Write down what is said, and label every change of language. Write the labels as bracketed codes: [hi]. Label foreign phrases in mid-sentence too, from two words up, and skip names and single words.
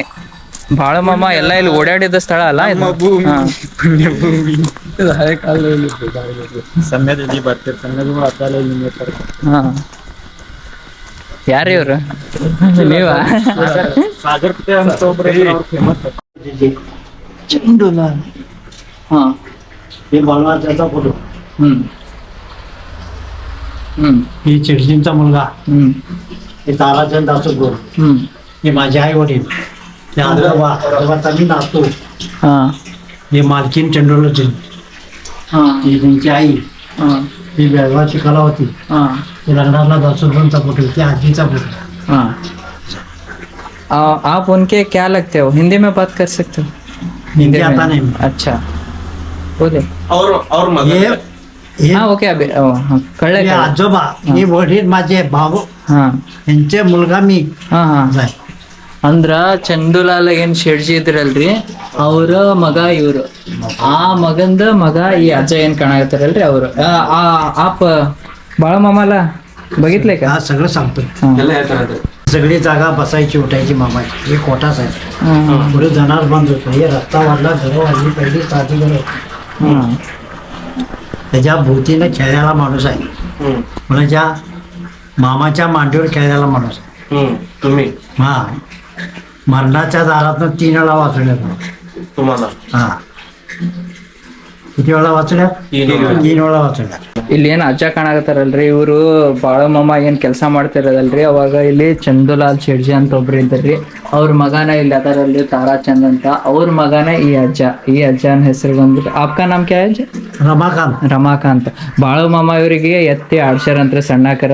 [kn] ಬಾಳಮಮ್ಮ ಎಲ್ಲ ಇಲ್ಲಿ ಓಡಾಡಿದ ಸ್ಥಳ ಅಲ್ಲ ಇದು? ಹಾ. ಸಮ್ಯದಲ್ಲಿ ಬರ್ತೀರಿ, ಸಮ್ಯಗಳು ಹಾ. ಯಾರು ಇವ್ರು? ನೀವ? ಸಾಗರ್ ಅಂತ ಒಬ್ರು ಫೇಮಸ್. [hi] चंदूलाल. हाँ [mr] हे बाळाचा फोटो. ही चिडजींचा मुलगा. हे ताराचंद दासोगो. हे माझे आई वडील. हे आजोबा मी नाचतो. हे मालकीन चंडोलाची. ही त्यांची आई. ही बेळगावची कला होती. हे लग्नाला दासोगोंचा फोटो. ती आजीचा फोटो. [hi] आप उनके क्या लगते हो? हिंदी में बात कर सकते हो? [mr] हिंदी आता नाही. [hi] अच्छा बोले. [kn] ಅವ್ರ ಮಗ [mr] हे [hi] हाँ ओके [mr] अभी कळलं हे का? आजोबा. हे वडील माझे भाऊ. [kn] ಹಾ [mr] यांचे मुलगा मी. [kn] ಹಾ ಹಾ [mr] आहे. [kn] ಅಂದ್ರ ಚಂದುಲಾಲ್ ಏನ್ ಶೆಡ್ಜಿ ಇದ್ರಲ್ರಿ ಅವ್ರ ಮಗ ಇವ್ರು. ಆ ಮಗಂದ ಮಗ ಈ ಅಜ್ಜ ಏನ್ ಕಾಣಕತ್ತಾರಲ್ರಿ ಅವ್ರು. [mr] आप बाळमामाला बघितलंय का? हा सगळं सांगतोय. [kn] ಎಲ್ಲ ಹೇಳ್ತಾರೆ. [mr] सगळी जागा बसायची उठायची मामाची. हे कोटाच आहे. पुढे जाणार बंद होतं. हे रस्ता वाढला, घरं वाढली, पहिली साधी घरं. त्याच्या भोवतीनं खेळायला माणूस आहे. मुलाच्या मामाच्या मांडीवर खेळायला माणूस आहे. तुम्ही हा मरणाच्या दारातनं 3 वेळा वाचवल्यात. तुम्हाला हा किती वेळा वाचवल्यात? 3 वेळा वाचवल्यात. [kn] ಇಲ್ಲಿ ಏನ್ ಅಜ್ಜ ಕಾಣಕತ್ತಾರಲ್ರಿ ಇವರು ಬಾಳಮಮ್ಮ ಏನ್ ಕೆಲಸ ಮಾಡ್ತಿರೋದಲ್ರಿ ಅವಾಗ ಇಲ್ಲಿ ಚಂದುಲಾಲ್ ಶೆಡ್ಜಿ ಅಂತ ಒಬ್ರು ಇದ್ದಾರ್ರಿ. ಅವ್ರ ಮಗನ ಇಲ್ಲಿ ಅದಾರಲ್ರಿ ತಾರಾಚಂದ್ ಅಂತ. ಅವ್ರ ಮಗನ ಈ ಅಜ್ಜನ ಹೆಸರು ಬಂದ್ಬಿಟ್ಟು [hi] आपका नाम क्या है? [kn] रमाकांत. ರಮಾಕಾಂತ್. ಬಾಳಮಮ್ಮ ಇವರಿಗೆ ಎತ್ತಿ ಆಡ್ಸ್ಯಾರಂತ್ರಿ ಸಣ್ಣಕರ.